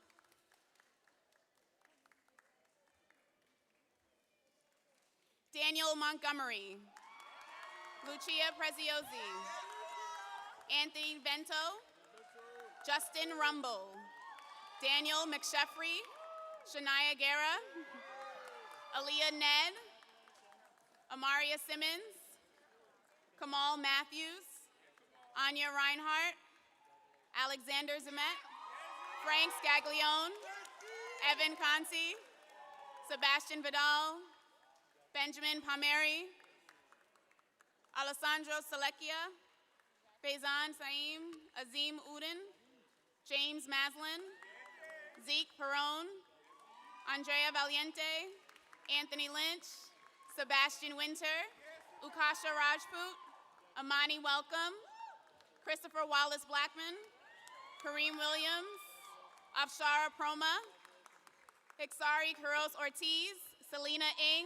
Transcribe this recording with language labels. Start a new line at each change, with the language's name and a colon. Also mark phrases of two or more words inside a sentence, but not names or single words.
English: Daniel Montgomery. Lucia Preziosi. Anthony Vento. Justin Rumble. Daniel McSheffrey. Shania Guerra. Aaliyah Ned. Amaria Simmons. Kamal Matthews. Anya Reinhart. Alexander Zemet. Frank Scaglione. Evan Conti. Sebastian Vidal. Benjamin Palmieri. Alessandro Selecchia. Faizan Saim. Azim Uden. James Maslin. Zeke Perone. Andrea Valiente. Anthony Lynch. Sebastian Winter. Ukasha Rajput. Amani Welcome. Christopher Wallace Blackman. Kareem Williams. Afshara Proma. Hiksari Kuros Ortiz. Selena Ng.